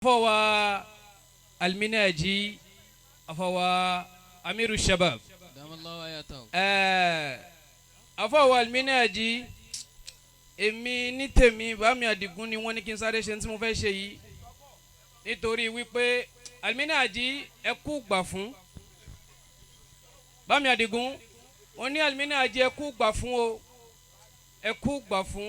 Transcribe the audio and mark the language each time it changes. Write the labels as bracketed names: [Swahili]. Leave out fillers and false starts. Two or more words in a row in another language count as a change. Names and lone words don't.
[Arabic] فوا المناجي فوا أمير الشباب دام الله آياته فوا المناجي [Yoruba] èmi ní tèmi Bàmí Àdìgún ni wọ́n ní kí n sáré ṣe tí mo fẹ́ ṣe yìí nítorí wípé Alminaji ẹ kú gbà fún Bàmí Àdìgún wọ́n ní Alminaji ẹ kú gbà fún o ẹ kú gbà fún